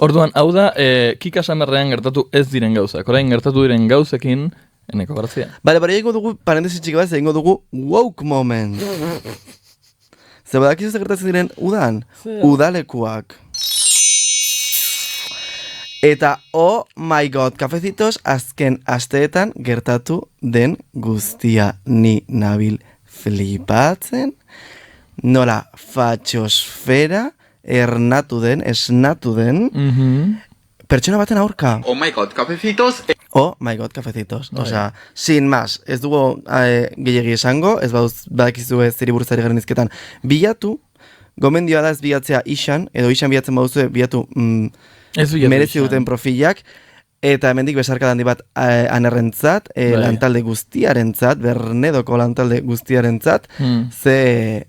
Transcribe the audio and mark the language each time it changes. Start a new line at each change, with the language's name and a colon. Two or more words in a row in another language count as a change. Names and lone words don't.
Basque: Orduan, hau da, Kika Samarrean gertatu ez diren gauzak. Orain gertatu diren gauzekin, eneko gartzia. Bale, egingo dugu, parentesi txiki bat, egingo dugu
English: woke moment.
Basque: Zer badakizu ze gertatzen diren udan? Udalekuak. Eta,
English: oh my god,
Basque: kafecitos azken asteetan gertatu den guztia ni nabil flipatzen. Nola fatxosfera esnatu den, pertsona baten aurka.
English: Oh my god, cafecitos. Oh my god, cafecitos.
Spanish: Osea, sin más,
Basque: ez dugu gehiagi esango, ez badakizu ez zeri buruzari garen izketan. Bilatu, gomendioa da ez bilatzea isan, edo isan bilatzen baduzu bilatu merezi duten profilak, eta hemendik besarka handi bat anerrentzat, lantalde guztiarentzat, Bernedoko lantalde guztiarentzat, ze...